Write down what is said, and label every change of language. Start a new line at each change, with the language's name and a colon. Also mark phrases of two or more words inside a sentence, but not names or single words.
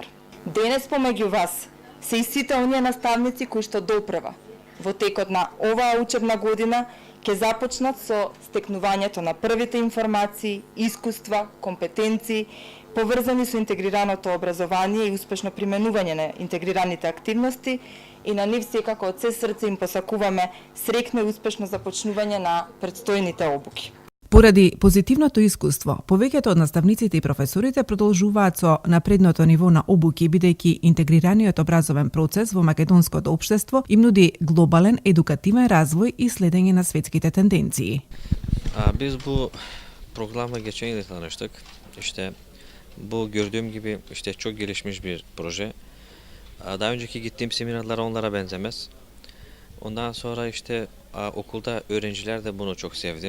Macedonian: Денес помеѓу вас се и сите оние наставници кои што допрева во текот на оваа учебна година ќе започнат со стекнувањето на првите информации, искуства, компетенции, поврзани со интегрираното образование и успешно применување на интегрираните активности и на нив секако од се срце им посакуваме среќно и успешно започнување на предстојните обуки. Поради позитивното искуство, повеќето од наставниците и професорите продолжуваат со напредното ниво на обуки, бидејќи интегрираниот образовен процес во македонското општество им нуди глобален едукативен развој и следење на светските тенденции.
Turkish: Biz bu programa geçen yıl tanıştık. İşte bu gördüğüm gibi işte çok gelişmiş bir proje. Daha önceki gittiğim seminerler onlara benzemez. Ondan sonra işte okulda öğrenciler de bunu çok sevdi.